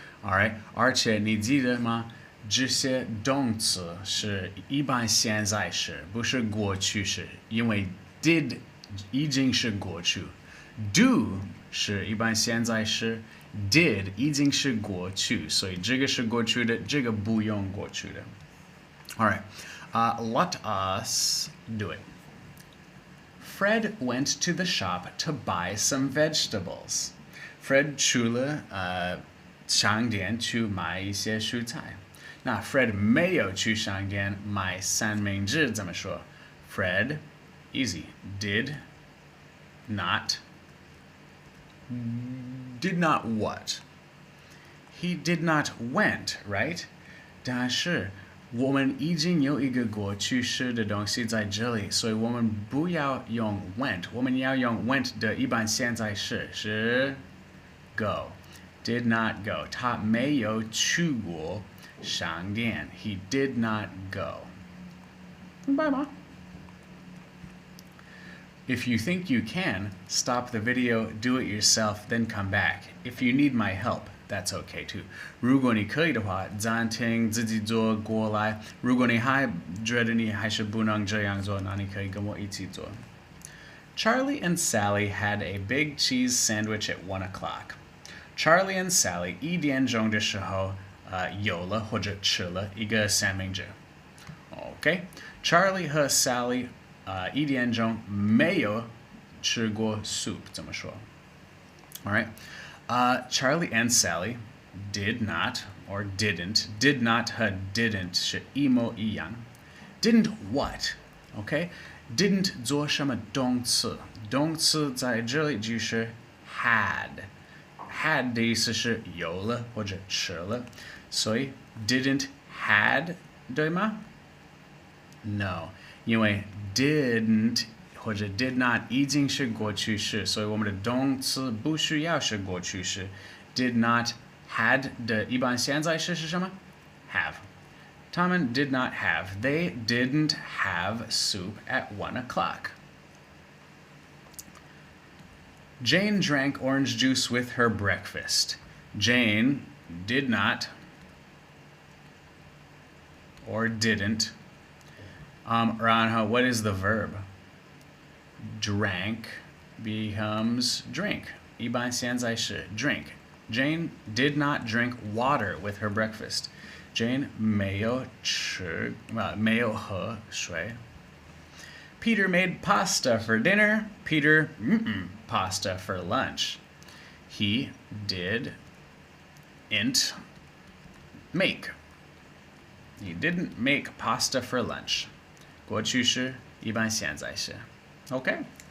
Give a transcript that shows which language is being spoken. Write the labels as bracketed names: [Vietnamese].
[Chinese] Alright， 而且你记得吗？这些动词是一般现在时，不是过去式，因为 did 已经是过去 ，do 是一般现在时 ，did 已经是过去，所以这个是过去的，这个不用过去的。 [English] All right, let us do it. Fred went to the shop to buy some vegetables. [Chinese] Fred 去了商店去买一些蔬菜。那 Fred 没有去商店买三明治怎么说 ？ [English] Fred, easy, did not what? He did not went, right? [Chinese] 但是我们已经有一个过去式的东西在这里，所以我们不要用 went， 我们要用 went 的一般现在式是 go. [English] Did not go. [Chinese] 他没有去过商店。 [English] He did not go. [Chinese] 明白吗？ [English] If you think you can, stop the video, do it yourself, then come back. If you need my help, that's okay too. [Chinese] 如果你可以的话，暂停自己做过来。如果你还觉得你还是不能这样做，那你可以跟我一起做。 [English] Charlie and Sally had a big cheese sandwich at 1 o'clock. [Chinese] Charlie and Sally 1点钟的时候有了或者吃了一个三明治。 OK， Charlie 和 Sally 1点钟没有吃过 soup 怎么说 ？ [English] All right, Charlie and Sally did not or did [Chinese] not 和 didn't 是一模一样。 [English] Didn't what? [Chinese] OK, didn't 做什么动词？动词在这里就是 had 的意思是有了或者吃了，所以 didn't had 对吗？ [English] No, [Chinese] 因为 didn't 或者 did not 已经是过去式，所以我们的动词不需要是过去式。 did not had 的一般现在式是什么 ？have。他们 [English] did not have. They didn't have soup at 1 o'clock. Jane drank orange juice with her breakfast. Jane did not or didn't. [Chinese] 然后 [English] what is the verb? Drank becomes drink. [Chinese] 一般现在式 drink. [English] Jane did not drink water with her breakfast. [Chinese] Jane 没有喝水。 [English] Peter made pasta for dinner. Peter pasta for lunch. He didn't make. He didn't make pasta for lunch. [Chinese] 过去式一般现在式 Okay?